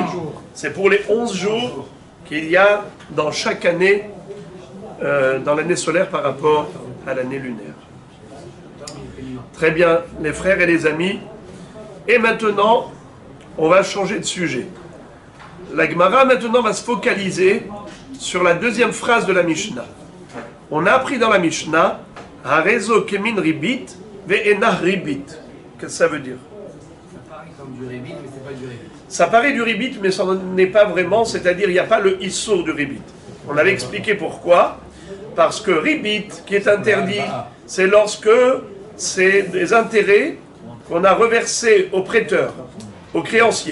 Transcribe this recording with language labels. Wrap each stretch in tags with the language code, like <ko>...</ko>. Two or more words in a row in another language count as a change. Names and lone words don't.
<fr>C'est pour les 11 jours qu'il y a dans chaque année, dans l'année solaire par rapport à l'année lunaire. Très bien, les frères et les amis. Et maintenant, on va changer de sujet. La Gemara maintenant va se focaliser sur la deuxième phrase de la Mishnah. On a appris dans la Mishnah,</fr> <he>הרי זה כמין ריבית ואינה ריבית.</he> <fr>Qu'est-ce que ça veut dire? Ça paraît comme du ribit, mais c'est pas du ribit. Ça paraît du ribit, mais ça n'est pas vraiment, c'est-à-dire il n'y a pas le issour du ribit. On avait expliqué pourquoi. Parce que ribit, qui est interdit, c'est lorsque c'est des intérêts qu'on a reversés au prêteur, au créancier.</fr>